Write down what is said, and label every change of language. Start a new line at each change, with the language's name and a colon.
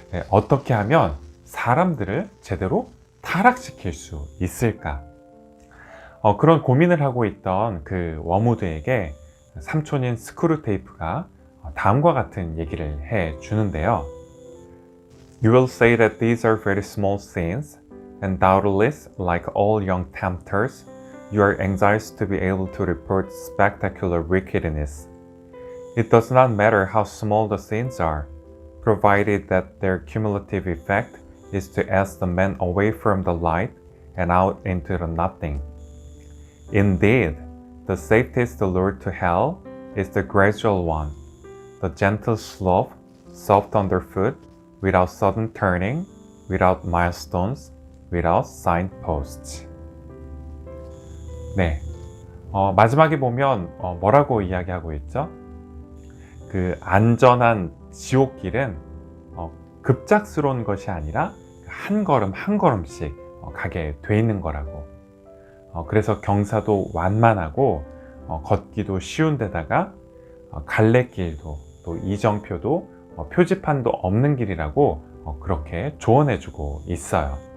Korean: 어떻게 하면 사람들을 제대로 타락시킬 수 있을까? 그런 고민을 하고 있던 그 워무드에게 삼촌인 스크루테이프가 다음과 같은 얘기를 해 주는데요.
English: You will say that these are very small sins, and doubtless, like all young tempters, you are anxious to be able to report spectacular wickedness. It does not matter how small the sins are, provided that their cumulative effect is to ask the man away from the light and out into the nothing. Indeed, the safest lure to hell is the gradual one, the gentle slope, soft underfoot, without sudden turning, without milestones, without signposts.
Korean: 네, 마지막에 보면 뭐라고 이야기하고 있죠? 그 안전한 지옥길은 급작스러운 것이 아니라 한 걸음 한 걸음씩 가게 돼 있는 거라고. 그래서 경사도 완만하고 걷기도 쉬운 데다가 갈래길도 또 이정표도 표지판도 없는 길이라고 그렇게 조언해 주고 있어요.